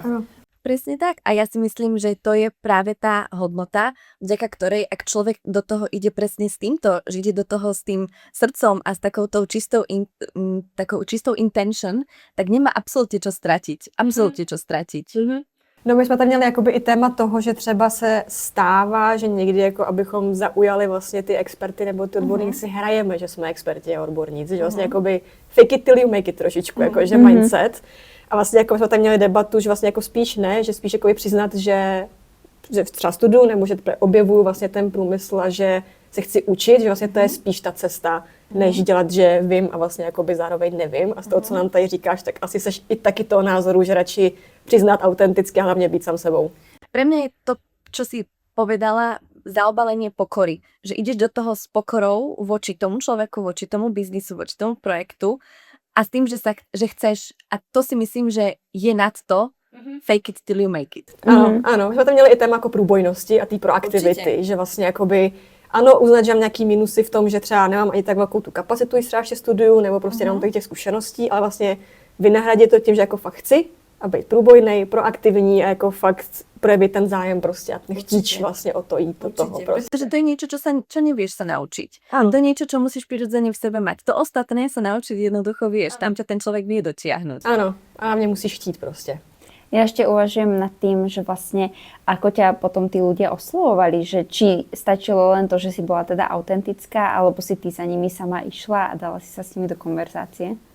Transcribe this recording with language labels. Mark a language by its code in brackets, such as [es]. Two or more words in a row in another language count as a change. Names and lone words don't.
[sk] Presne tak. A ja si myslím, že to je práve tá hodnota, vďaka ktorej, ak človek do toho ide presne s týmto, že ide do toho s tým srdcom a s takouto takou čistou intention, tak nemá absolútne čo stratiť. Absolútne čo stratiť. [cs] No my jsme tam měli jakoby i téma toho, že třeba se stává, že někdy jako abychom zaujali vlastně ty experty nebo ty odborníky si hrajeme, že jsme experti a odborníci, že vlastně jakoby [en] fake it till you make it [cs] trošičku, jako že mindset. A vlastně jako jsme tam měli debatu, že vlastně jako spíš ne, že spíš jako přiznat, že třeba studuju nebo že objevuju vlastně ten průmysl a že se chci učit, že vlastně to je spíš ta cesta, než dělat, že vím a vlastně jakoby zároveň nevím. A z toho, co nám tady říkáš, tak asi seš i taky toho názoru, že radši přiznat autenticky a hlavně být sám sebou. [sk] Pre mňa je to, čo si povedala, zaobalenie pokory. Že ideš do toho s pokorou voči tomu človeku, voči tomu biznisu, voči tomu projektu a s tým, že chceš, a to si myslím, že je nad to, [en] fake it till you make it. [cs] Ano, ano. My jsme tam měli i téma jako průbojnosti a té proaktivity, že vlastně jakoby ano, uznat, že mám nějaký minusy v tom, že třeba nemám ani tak velkou tu kapacitu, když třeba ještě studuju, nebo prostě nemám těch zkušeností, ale vlastně vynahradit to tím, že jako fakt chci a být průbojnej, proaktivní a jako fakt projevit ten zájem prostě a ten chtíč vlastně o to jít do toho. Prostě. [sk] Pretože to je niečo, čo nevieš sa naučiť. Áno. To je niečo, čo musíš prirodzene v sebe mať. To ostatné sa naučiť jednoducho vieš. Tam ťa ten človek vie dotiahnuť. [cs] Ano, a mě musíš chtít prostě. [sk] Ja ešte uvažujem nad tým, že vlastne ako ťa potom tí ľudia oslovovali, že či stačilo len to, že si bola teda autentická, alebo si ty za nimi sama išla a dala si sa s nimi do konverzácie?